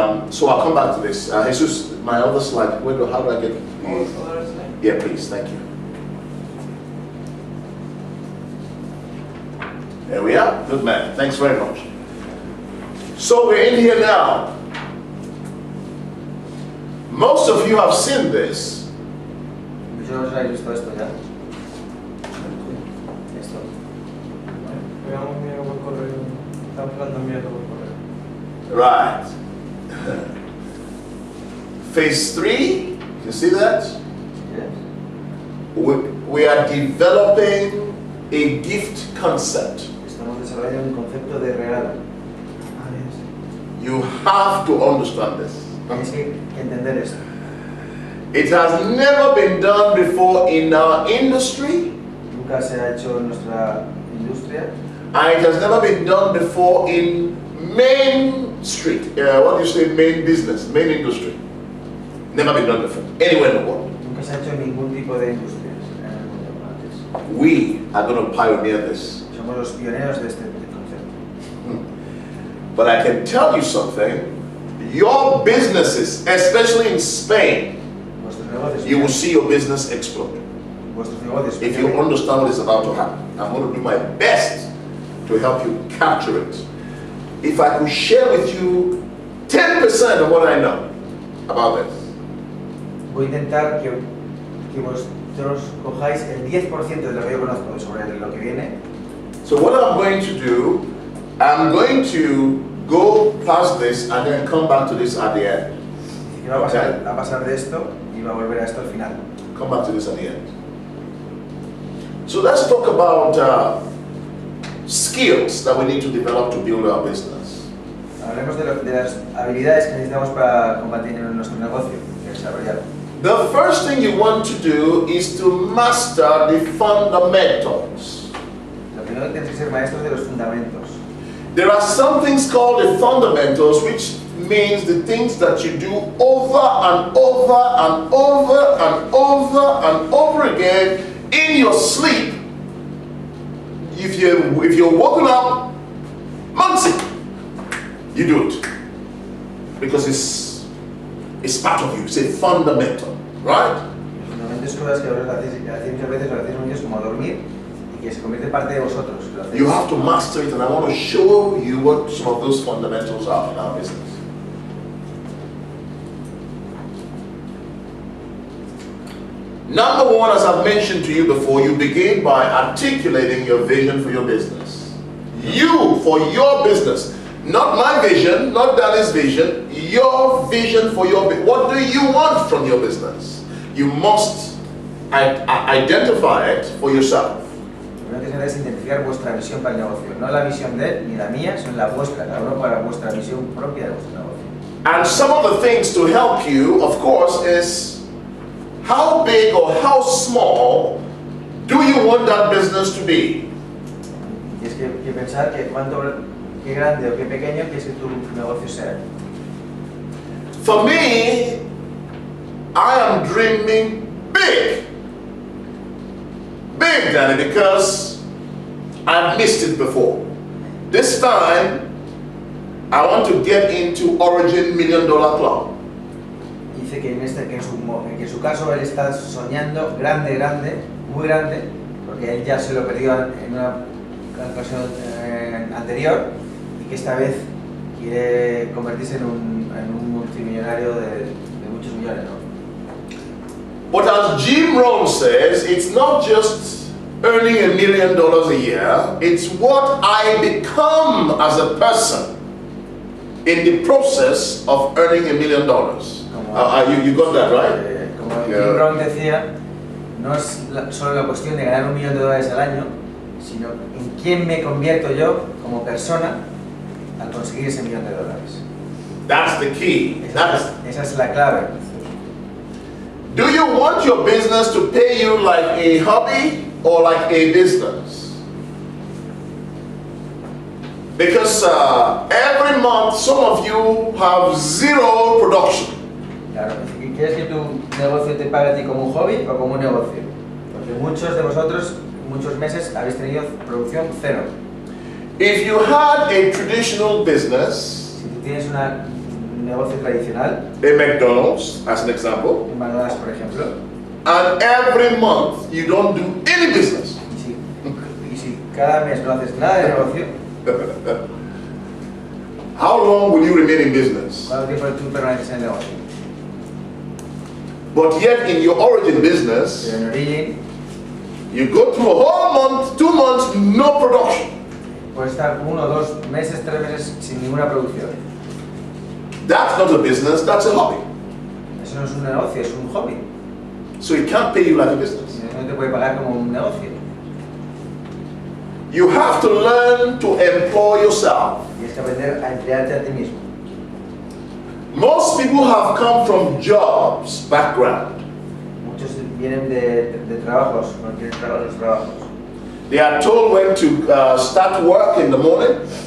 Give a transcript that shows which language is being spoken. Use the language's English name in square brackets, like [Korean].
[English] So I'll come back to this. Jesus, my other slide. How do I get the... Yeah, please. Thank you. There we are. Good man. Thanks very much. So we're in here now. Most of you have seen this. [Spanish] Yo os habéis visto esto ya. Esto. Veamos miedo por correo. Está hablando miedo por correo. [English] Right. Phase 3, you see that? Yes. We are developing a gift concept. [Spanish] Estamos desarrollando un concepto de regalo. [English] You have to understand this. [Spanish] Tenéis que entender esto. [English] It has never been done before in our industry, [Spanish] Nunca se ha hecho en nuestra industria [English] and it has never been done before in Main Street. What do you say? Main business, main industry. Never been done before, anywhere in the world. [Spanish] nunca se ha hecho en ningún tipo de industrias en el mundo antes. [English] We are going to pioneer this. [Spanish] Somos los pioneros de este concepto. [English] But I can tell you something. Your businesses, especially in Spain, [Spanish] Vuestros negocios, [English] you will see your business explode. [Spanish] vuestros negocios, [English] If you understand what is about to happen, I'm going to do my best to help you capture it. If I could share with you 10% of what I know about this. [Spanish] voy a intentar que vosotros cojáis el 10% de lo que yo conozco sobre lo que viene. [English] So what I'm going to do, I'm going to go past this and then come back to this at the end. [Spanish] Y va a pasar de esto y va a volver a esto al final. [English] Come back to this at the end. So let's talk about skills that we need to develop to build our business. [Spanish] Hablemos de las habilidades que necesitamos para combatir en nuestro negocio y desarrollar. [English] The first thing you want to do is to master the fundamentals. [Spanish] Lo primero que tienes que ser maestros de los fundamentos. [English] There are some things called the fundamentals, which means the things that you do over and over and over and over and over again in your sleep. If you're woken up, Muncie, you do it. because it's part of you. It's a fundamental, right? [Spanish] Fundamentos cosas que vosotros hacéis muchas veces, lo hacéis muchos como dormir y que se convierte en parte de vosotros. [English] You have to master it, and I want to show you what some of those fundamentals are in our business. Number one, as I've mentioned to you before, you begin by articulating your vision for your business. You, for your business. Not my vision, not Danny's vision, your vision for your business. What do you want from your business? You must identify it for yourself. [Spanish] Lo que se es identificar vuestra visión para el negocio. No la visión de él ni la mía, sino la vuestra, cada uno para vuestra visión propia de vuestro negocio. [English] And some of the things to help you, of course, is how big or how small do you want that business to be? [Spanish] Tienes que pensar que qué grande o qué pequeño quieres que tu negocio sea. [English] For me, I am dreaming big. Big, Danny, because I've missed it before. This time, I want to get into Origin $1 Million Club. [Spanish] Dice que en su caso él está soñando grande, muy grande, porque él ya se lo perdió en una ocasión anterior y que esta vez quiere convertirse en un multimillonario de muchos millones, ¿no? [English] But as Jim Rohn says, it's not just earning $1 million a year, it's what I become as a person in the process of earning $1 million. You got that, right? [Spanish] Como Jim Rohn decía, no es solo la cuestión de ganar $1 millón al año, sino en quién me convierto yo como persona al conseguir ese $1 millón. [English] That's the key. [Spanish] Esa es la clave. [English] Do you want your business to pay you like a hobby or like a business? Because every month some of you have zero production. [Spanish] Claro, ¿quieres que tu negocio te pague a ti como un hobby o como un negocio? Porque muchos de vosotros, muchos meses, habéis tenido producción cero. [English] If you had a traditional business, [Spanish] Si tú tienes un negocio tradicional, [English] a McDonald's as an example, [Spanish] un McDonald's por ejemplo, [English] and every month you don't do any business, [Spanish] y si cada mes no haces nada de negocio, [English] how long will you remain in business? [Spanish] ¿cuánto tiempo tú permaneces en el negocio? [English] But yet in your origin business, [Spanish] Pero en Origin [English] you go through a whole month, 2 months, no production. [Spanish] puedes estar 1, 2 meses, 3 meses sin ninguna producción. [English] That's not a business, that's a hobby. [Spanish] Eso no es un negocio, es un hobby. [English] So it can't pay you like a business. [Spanish] No te puede pagar como un negocio. [English] You have to learn to employ yourself. [Spanish] Tienes que aprender a emplearte a ti mismo. [English] Most people have come from jobs background. [Spanish] Muchos vienen de trabajos, no tienen los trabajos. [English] They are told when to start work in the morning,